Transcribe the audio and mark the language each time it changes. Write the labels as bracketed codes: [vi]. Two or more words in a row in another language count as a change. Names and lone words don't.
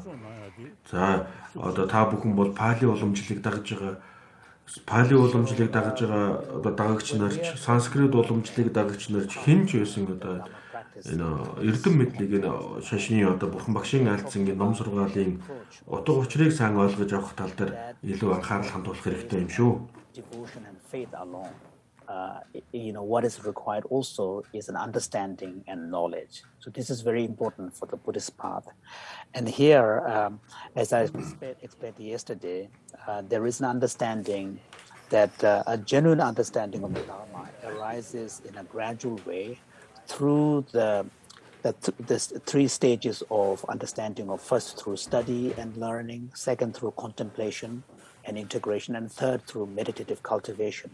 [mn] За одоо та бүхэн бол пали уламжлалыг дагаж байгаа одоо дагагч нарч, санскрит уламжлалыг дагагч нарч хэн ч байсан одоо энэ эрдэм мэдлэг энэ шашны одоо Бурхан Багшийн айлдсан ном сургаалын утга учирыг сайн ойлгож авах тал дээр илүү анхаарал хандуулах хэрэгтэй юм шүү. [en] Devotion and faith alone. What is required also is an understanding and knowledge. So this is very important for the Buddhist path. And here, as I explained yesterday, there is an understanding that a genuine understanding of the Dharma arises in a gradual way through the 3 stages of understanding of first through study and learning, second through contemplation and integration, and third through meditative cultivation.